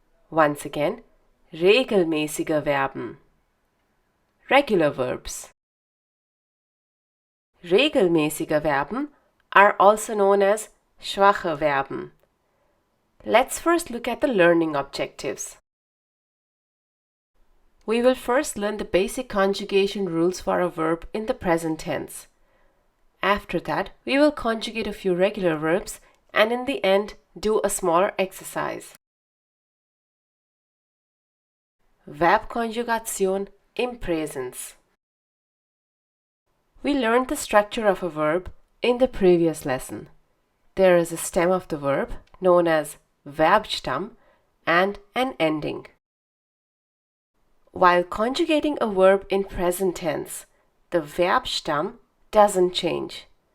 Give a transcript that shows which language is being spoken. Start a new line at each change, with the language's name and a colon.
English: Once again, regelmäßige Verben. Regular verbs. Regelmäßige Verben are also known as schwache Verben. Let's first look at the learning objectives. We will first learn the basic conjugation rules for a verb in the present tense. After that, we will conjugate a few regular verbs and in the end do a smaller exercise.
German: Verbkonjugation im Präsens.
English: We learned the structure of a verb in the previous lesson. There is a stem of the verb known as Verbstamm and an ending. While conjugating a verb in present tense, the Verbstamm doesn't change.